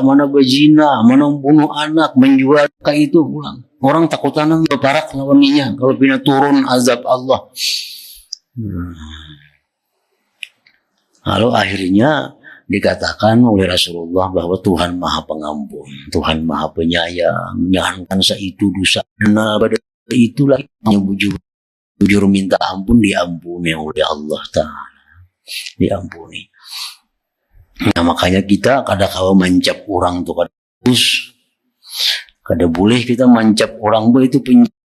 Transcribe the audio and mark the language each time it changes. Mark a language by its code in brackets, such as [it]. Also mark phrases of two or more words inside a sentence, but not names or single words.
[bjn] Mana berzina, mana membunuh anak, menjual kayak itu pulang. Orang takutan berparak lawannya kalau pina turun azab Allah. [id] Lalu akhirnya dikatakan oleh Rasulullah bahwa Tuhan Maha Pengampun, Tuhan Maha Penyayang, [bjn] jangankan seitu dosa. Nah, pada itulah yang bujur minta ampun diampuni oleh Allah Ta'ala. [id] Diampuni. [bjn] Nah, makanya kita kada kawa mancap orang tu kada terus. Kada boleh kita mancap orang itu penjahat.